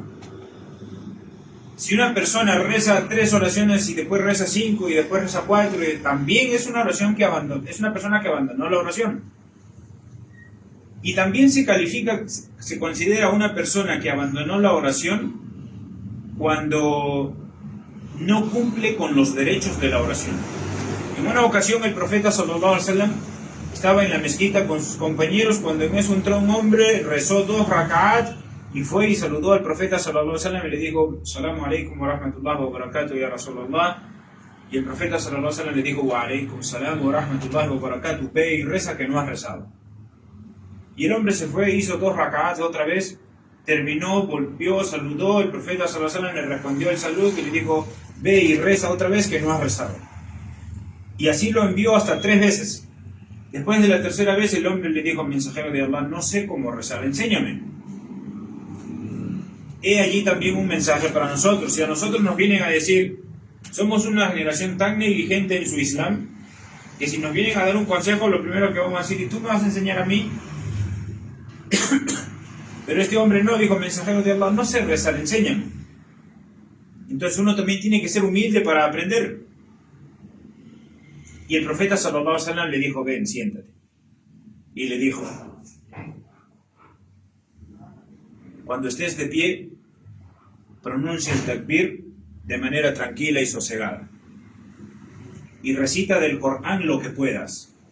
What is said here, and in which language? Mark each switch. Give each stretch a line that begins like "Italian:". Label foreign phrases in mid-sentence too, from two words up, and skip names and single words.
Spanish: Si una persona reza 3 oraciones y después reza 5 y después reza 4, también es una persona que abandonó la oración. Y también se considera una persona que abandonó la oración cuando no cumple con los derechos de la oración. En una ocasión el profeta
Arabic: صلى الله عليه وسلم
Spanish: estaba en la mezquita con sus compañeros cuando en eso entró un hombre, rezó 2 raka'at y fue y saludó al profeta
Arabic: صلى الله عليه وسلم
Spanish: y le dijo:
Arabic: سلام عليكم ورحمة الله وبركاته يا رسول الله.
Spanish: Y el profeta
Arabic: صلى الله عليه وسلم
Spanish: le dijo:
Arabic: وعليكم السلام ورحمة الله وبركاته,
Spanish: ve y reza que no has rezado. Y el hombre se fue, hizo 2 raka'at otra vez, terminó, volvió, saludó, el profeta
Arabic: صلى الله عليه وسلم
Spanish: le respondió el saludo y le dijo: ve y reza otra vez que no has rezado. Y así lo envió hasta 3 veces. Después de la tercera vez el hombre le dijo al mensajero de Allah: no sé cómo rezar, enséñame. He allí también un mensaje para nosotros. Si a nosotros nos vienen a decir, somos una generación tan negligente en su Islam, que si nos vienen a dar un consejo, lo primero que vamos a decir: ¿y tú me vas a enseñar a mí? Pero este hombre no, dijo: mensajero de Allah, no sé rezar, enséñame. Entonces uno también tiene que ser humilde para aprender. Y el profeta
Arabic: صلى الله عليه وسلم
Spanish: le dijo: ven, siéntate. Y le dijo: cuando estés de pie, pronuncia el takbir de manera tranquila y sosegada. Y recita del Corán lo que puedas.